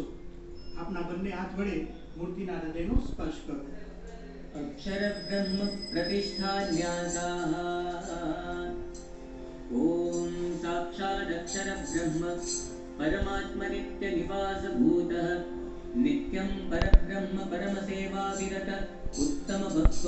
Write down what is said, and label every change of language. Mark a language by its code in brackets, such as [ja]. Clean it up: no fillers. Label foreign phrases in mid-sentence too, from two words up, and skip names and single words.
[gu] આપના બંને હાથ વડે મૂર્તિના હૃદયનો સ્પર્શ કરો. [sa] अक्षर ब्रह्म प्रतिष्ठा न्यासाः। ओम साक्षात् अक्षर ब्रह्म परमात्म नित्य निवास भूतः नित्यं परब्रह्म परम सेवा विरत उत्तम भक्तो